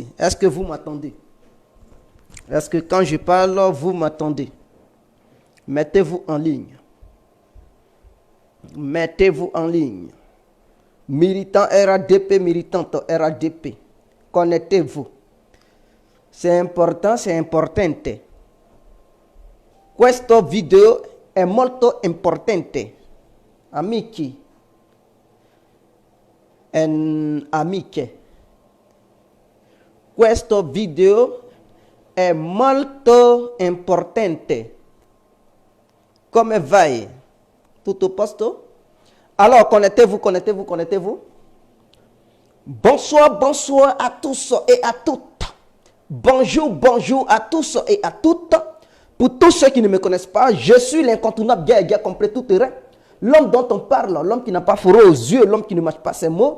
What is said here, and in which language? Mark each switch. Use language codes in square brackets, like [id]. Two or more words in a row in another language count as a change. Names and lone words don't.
[fr] Est-ce que vous m'attendez? Est-ce que quand je parle, vous m'attendez? Mettez-vous en ligne. Mettez-vous en ligne. Militant RADP, militante RADP. Connectez-vous. C'est important, c'est importante. [it] Questo video è molto importante. Amici. E amiche. Questo video è molto importante. Come vai? Tutto a posto? [fr] Alors, connectez-vous, connectez-vous, connectez-vous. Bonsoir, bonsoir à tous et à toutes. Bonjour, bonjour à tous et à toutes. Pour tous ceux qui ne me connaissent pas, je suis l'incontournable guerre complet tout terrain. L'homme dont on parle, l'homme qui n'a pas fourré aux yeux, l'homme qui ne mâche pas ses mots.